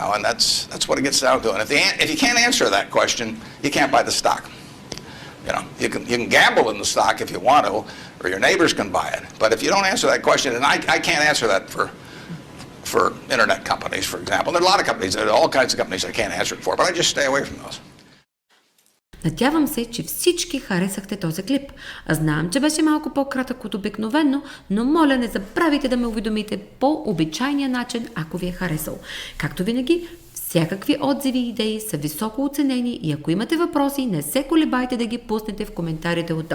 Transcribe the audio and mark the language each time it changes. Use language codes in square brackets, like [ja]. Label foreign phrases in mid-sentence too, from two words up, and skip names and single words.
[en] And that's what it gets down to. And if you can't answer that question, you can't buy the stock. You know, you can gamble in the stock if you want to, or your neighbors can buy it. But if you don't answer that question, and I can't answer that for internet companies, for example. There are a lot of companies, there are all kinds of companies I can't answer it for, but I just stay away from those. [bg] Надявам се, че всички харесахте този клип. Знам, че беше малко по-кратък от обикновено, но моля не забравяйте да ме уведомите по обичайния начин, ако ви е харесал. Както винаги, всякакви отзиви и идеи са високо оценени и ако имате въпроси, не се колебайте да ги пуснете в коментарите отдолу.